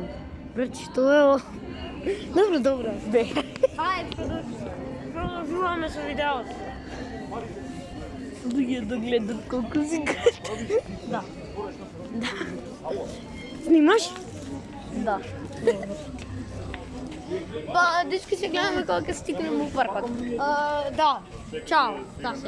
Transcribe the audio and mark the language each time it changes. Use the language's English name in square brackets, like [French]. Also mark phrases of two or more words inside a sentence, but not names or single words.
[Macedonian] Брат, што е ова? Добро, добро. Бе. Ајде, продолжуваме со видеото. [Bulgarian] Другия да гледат колко си грешни. [Macedonian] Да. Снимаш? Да. Дечки се гледаме колко стигнем у паркот. Да. Чао. Да, се.